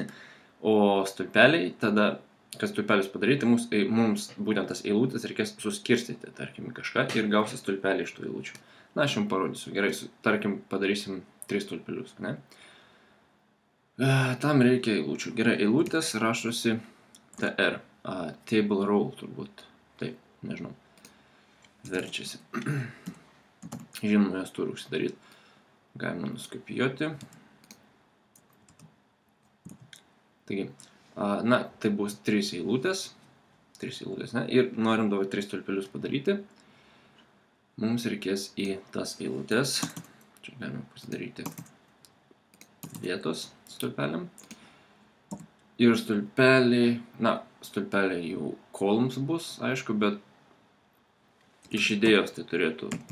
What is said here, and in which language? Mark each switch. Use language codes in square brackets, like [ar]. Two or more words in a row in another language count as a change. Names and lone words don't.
[lt] O stulpeliai, tada, kas stulpelius padaryti, mums būtent tas eilutės reikės suskirstyti, tarkim, kažką ir gausi stulpelį iš tų eilučių. Na, aš jums parodysiu. Gerai, tarkim, padarysim 3 stulpelius, ne? Tam reikia eilučių. Gerai, eilutės rašosi TR. [en] Table row [lt] turbūt. Taip, nežinau. Verčiasi. Žinoma, jas turi užsidaryti. Galima nuskopijuoti. Taigi, na, tai bus 3 eilutės, ne, ir norim dabar 3 stulpelius padaryti, mums reikės į tas eilutės, čia galime pasidaryti vietos stulpeliam, ir stulpeliai, na, stulpeliai jau columns bus, aišku, bet iš idėjos tai turėtų